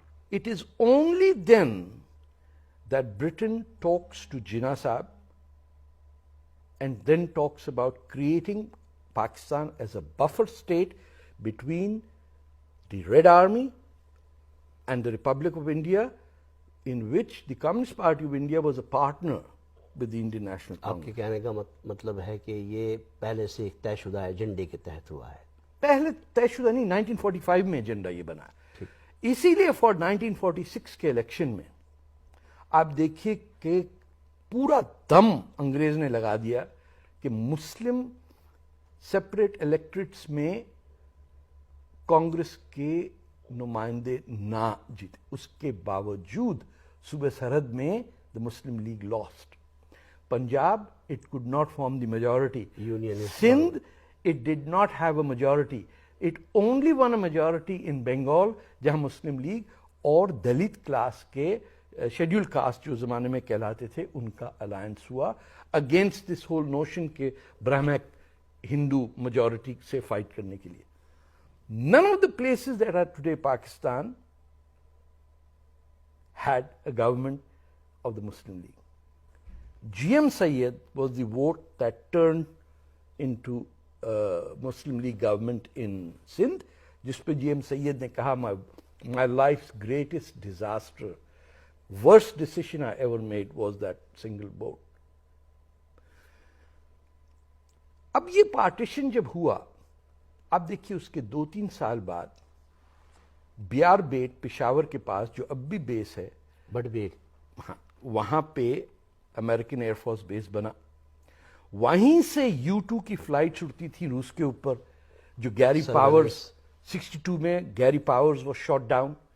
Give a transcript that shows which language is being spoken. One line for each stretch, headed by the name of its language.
English: It is only then that Britain talks to Jinnah Sahab and then talks about creating Pakistan as a buffer state between the Red Army and the Republic of India, in which the Communist Party of India was a partner with the Indian National
Urdu: آپ کے
English: Congress.
Urdu: کہنے کا مطلب ہے کہ یہ پہلے سے ایک طے شدہ ایجنڈے کے تحت ہوا ہے. پہلے طے شدہ نہیں, 1945 میں ایجنڈا یہ بنا. اسی لیے فور 1946 کے الیکشن میں آپ دیکھیے کہ پورا دم انگریز نے لگا دیا کہ مسلم سپریٹ الیکٹریٹس میں کانگریس کے نمائندے نہ جیتے. اس کے باوجود صوبہ سرحد میں
English: the Muslim League lost. Punjab, it could not form the majority. Sindh, it did not have a majority. It only won a majority in Bengal,
Urdu: جہاں مسلم لیگ اور دلت کلاس کے شیڈیول کاسٹ جو زمانے میں کہلاتے تھے ان کا الائنس ہوا
English: against this whole notion
Urdu: کے برہمک ہندو میجورٹی سے فائٹ کرنے کے لیے.
English: None of the places that are today Pakistan had a government of the Muslim League. GM Sayyid was the vote that turned into Muslim League government in Sindh,
Urdu: جس پہ GM Sayyid نے کہا
English: my life's greatest disaster, worst decision I ever made was that single vote.
Urdu: اب یہ partition جب ہوا, اب دیکھیے اس کے 2-3 سال بعد بیار بیٹ پشاور کے پاس جو اب بھی بیس ہے, بٹ بیٹ, ہاں, وہاں پہ امریکن ایئر فورس بیس بنا. وہیں سے U-2 کی فلائٹ اڑتی تھی روس کے اوپر, جو گیری پاورز 62 میں
English: Gary Powers was shot down.